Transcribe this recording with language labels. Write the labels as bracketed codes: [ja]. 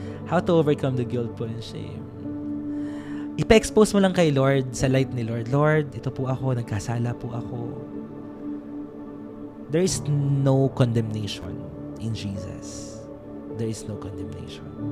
[en] How to overcome the guilt po and shame. [tl] Ipa-expose mo lang kay Lord, sa light ni Lord. Lord, ito po ako, nagkasala po ako. [en] There is no condemnation in Jesus. There is no condemnation.